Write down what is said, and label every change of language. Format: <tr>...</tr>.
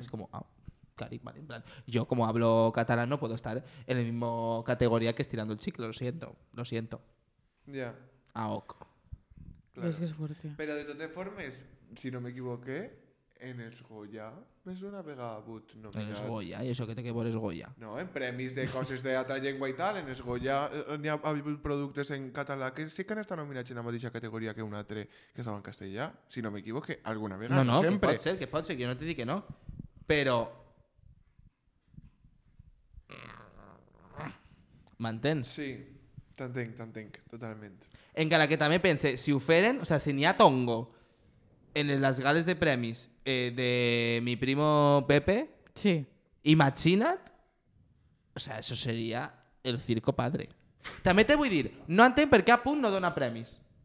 <es>Es como, cari, vale, en plan, yo como hablo catalán no puedo estar en la misma categoría que estirando el chicle, lo siento.</es> <ca>Ja, AOC. claro. És que és fuerte. Però de totes formes, si no m'equivoqué, en els Goya més d'una vegada ha hagut En nominat. els Goya, i això que té que veure és Goya. No, en premis de coses d'altra llengua i tal, en els Goya n'hi ha hagut productes en català que sí que han estat nominats en la mateixa categoria que un altre que estava en castellà, si no m'equivoque, alguna vegada, No, sempre. que pot ser, que jo no te dic que no. Però... M'entens? Sí, t'entenc, totalment. Encara que també pense, si ho feren, o sea, si n'hi ha tongo en les gales de premis</ca> <es>de mi primo Pepe,</es> <ca>Sí.</ca> <es>imagina't, o sea, eso sería el circo padre.</es> <ca>També te vull dir, no entenc per què a Punt no dona premis.</ca>